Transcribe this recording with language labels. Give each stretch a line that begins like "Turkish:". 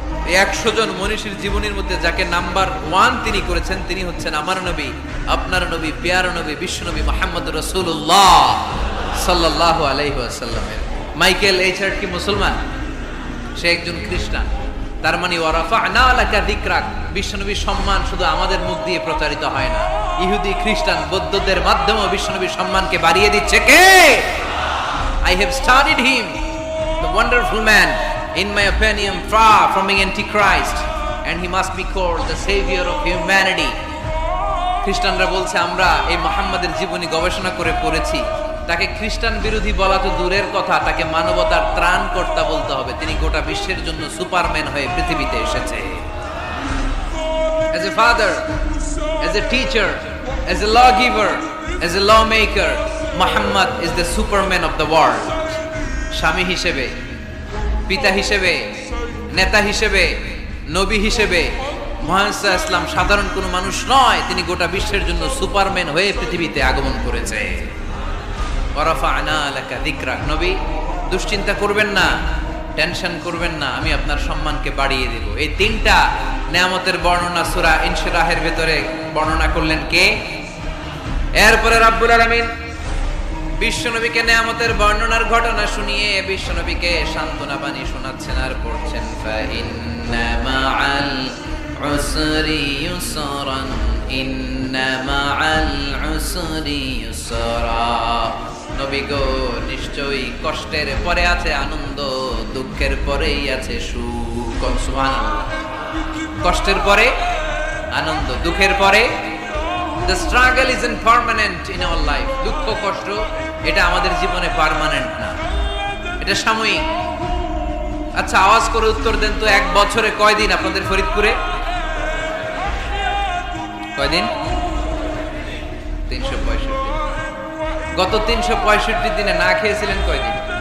Bangla: এই 100 জন মনীষীর জীবনীর মধ্যে যাকে নাম্বার 1 তিনি করেছেন, তিনি হচ্ছেন আমার নবী, আপনার নবী, প্যারা নবী, বিশ্বনবী মুহাম্মদুর রাসূলুল্লাহ সাল্লাল্লাহু আলাইহি ওয়াসাল্লামের। মাইকেল এইচ হার্ট কি মুসলমান? সে একজন খ্রিস্টান। তার মানে
Arabic: ওয়ারাফা'না লাকা যিকরাক,
Bangla: বিশ্বনবীর সম্মান শুধু আমাদের মুখ দিয়ে প্রচারিত হয় না, ইহুদি, খ্রিস্টান, বৌদ্ধদের মাধ্যমেও বিশ্বনবীর সম্মানকে বাড়িয়ে দিচ্ছে কে?
English: I have studied him, the wonderful man, in my opinion, far from being antichrist, and he must be called the savior of humanity.
Bangla: খ্রিস্টানরা বলছে, আমরা এই মুহাম্মাদের জীবনী গবেষণা করে পড়েছি, তাকে খ্রিস্টান বিরোধী বলা তো দূরের কথা, তাকে মানবতার ত্রাণকর্তা বলতে হবে। তিনি গোটা বিশ্বের জন্য সুপারম্যান হয়ে পৃথিবীতে এসেছে।
English: As a father, as a teacher, as a lawgiver, as a lawmaker, Muhammad is the superman of the world.
Bangla: স্বামী হিসেবে, পিতা হিসেবে, নেতা হিসেবে, নবী হিসেবে মুহাম্মদ সাল্লাল্লাহু আলাইহি ওয়াসাল্লাম সাধারণ কোনো মানুষ নয়, তিনি গোটা বিশ্বের জন্য সুপারম্যান হয়ে পৃথিবীতে আগমন করেছে।
Arabic: ওয়ারাফা'না লাকা যিকরাক,
Bangla: নবী দুশ্চিন্তা করবেন না, টেনশন করবেন না, আমি আপনার সম্মানকে বাড়িয়ে দেব। এই তিনটা নিয়ামতের বর্ণনা সূরা ইনশিরাহের ভেতরে বর্ণনা করলেন কে? এরপরে রাব্বুল আলামিন বিশ্বনবীকে নিয়ামতের বর্ণনার ঘটনা শুনিয়ে বিশ্বনবীকে সান্ত্বনা বাণী শোনাচ্ছেন আর পড়ছেন,
Arabic: ফা ইন্না মাআল উসরি ইউসরান, ইন্না মাআল উসরি ইউসরা।
Bangla: নবী গো, নিশ্চয়ই কষ্টের পরে আছে আনন্দ, দুঃখের পরেই আছে সুখ। সুবহানাল্লাহ। কষ্টের পরে আনন্দ। দুঃখের পরে
English: the struggle isn't permanent in our life.
Bangla: দুঃখ কষ্ট এটা আমাদের জীবনে পার্মানেন্ট না, এটা সাময়িক। আচ্ছা আওয়াজ করে উত্তর দেন তো, এক বছরে কয়দিন আপনাদের ফরিদপুরে? কয়দিন? 365। গত 365 দিনে না খেয়েছিলেন কয়দিন?